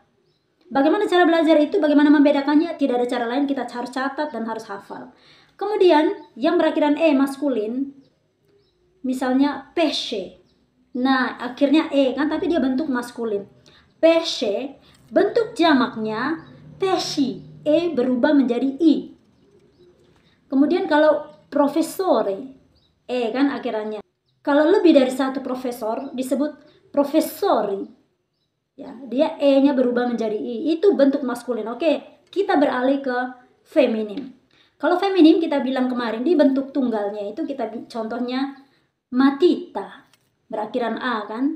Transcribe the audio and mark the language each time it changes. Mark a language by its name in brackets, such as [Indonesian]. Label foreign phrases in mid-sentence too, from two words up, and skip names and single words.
[Indonesian] Bagaimana cara belajar itu? Bagaimana membedakannya? Tidak ada cara lain, kita harus catat dan harus hafal. Kemudian yang berakhiran E maskulin, misalnya pesce. Nah, akhirnya E kan, tapi dia bentuk maskulin. Pesce, bentuk jamaknya pesci. E berubah menjadi I. Kemudian kalau professore, E kan akhirannya. Kalau lebih dari satu profesor disebut professori. Ya, dia E-nya berubah menjadi I. Itu bentuk maskulin. Oke, kita beralih ke feminim. Kalau feminim kita bilang kemarin di bentuk tunggalnya itu kita contohnya matita, berakhiran A kan.